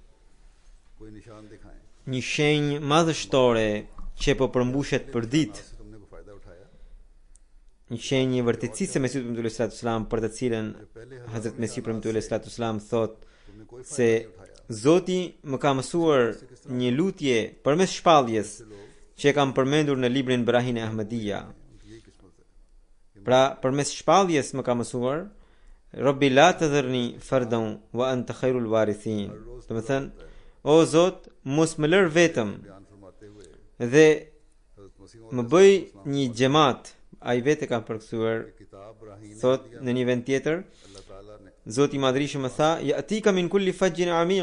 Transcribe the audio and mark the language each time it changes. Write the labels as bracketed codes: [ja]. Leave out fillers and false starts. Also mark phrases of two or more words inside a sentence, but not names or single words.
[sq] Një shenjë madhështore që po përmbushet për ditë, një shenjë e vërtetësisë së Mesiut [ar] صلى الله عليه وسلم, [sq] për të cilën Hazrat Mesiu [ar] صلى الله عليه وسلم [sq] thot se Zoti më ka mësuar një lutje përmes shpalljes që e kam përmendur në librin Brahin e Ahmadiyya. Pra, përmes shpalljes më ka mësuar [ar] رب لا تذرني فردا وأنت خير الوارثين. [sq] Do të thënë, o Zot, mos më lër vetëm dhe më bëj një xhamat. Ai vetë ka përkthuar, thot në një vend tjetër, Zoti i Madhrishëm më tha, [ar] "يأتيك من كل فج عميق."